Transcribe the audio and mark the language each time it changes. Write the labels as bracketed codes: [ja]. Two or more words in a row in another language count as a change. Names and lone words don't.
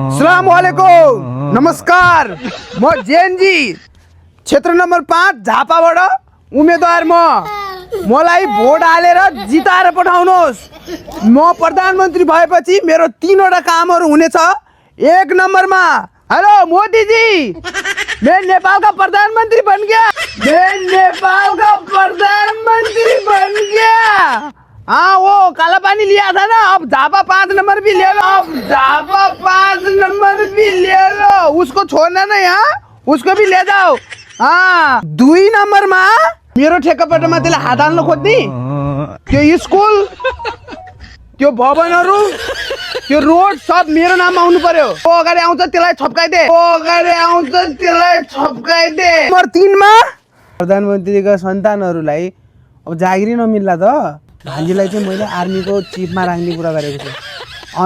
[ne] अस्सलामुअलैकुम नमस्कार म जेएनजी क्षेत्र नम्बर 5 झापाबाट उम्मेदवार मलाई भोट हालेर जिताएर पठाउनुहोस्। म प्रधानमन्त्री भएपछि मेरो 3वटा कामहरू हुनेछ। [hi] 1 नम्बरमा हेलो मोदी जी, मैं नेपाल का प्रधानमंत्री बन गया। हाँ, वो काला पानी लिया था ना, अब झापा 5 नंबर भी ले लो। उसको छोड़ना नहीं, हाँ, उसको भी ले जाओ। [ne] हाँ, 2 नम्बरमा मेरो ठेक्कापट्टामा त्यसले हात हाल्न खोज्ने त्यो स्कुल, त्यो भवनहरू, त्यो रोड सब मेरो नाममा आउनु पर्यो। ओ अगाडि आउँछ त्यसलाई छप्काइदे। नम्बर 3 मा प्रधानमन्त्रीका सन्तानहरूलाई अब जागिरी नमिल्ला त भान्जीलाई चाहिँ मैले आर्मीको चिफमा राख्ने कुरा गरेको छु।